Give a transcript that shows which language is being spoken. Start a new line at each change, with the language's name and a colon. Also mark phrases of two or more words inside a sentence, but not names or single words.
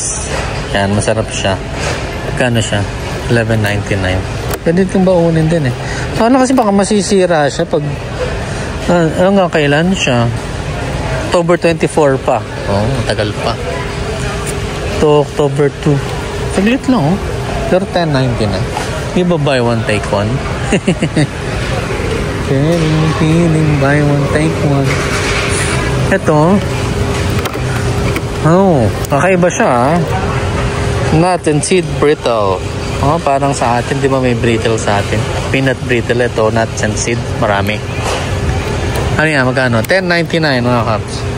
Filipino: Yan, masarap siya. Kano siya? $11.99. Pwede itong baunin din eh. Sana kasi baka masisira siya pag hanggang kailan siya? October 24 pa. Tagal pa. To October 2. Saglit lang Pero 10.90 na. Di ba
English: buy one take one? Feeling buy one take one.
Filipino: Ito. Kakaiba siya
English: Nut and seed brittle.
Filipino: Parang sa atin, di ba may brittle sa atin?
English: Peanut brittle
Filipino: ito,
English: nuts and seed.
Filipino: Marami. Ano yan, magkano? 10.99 mga kaps.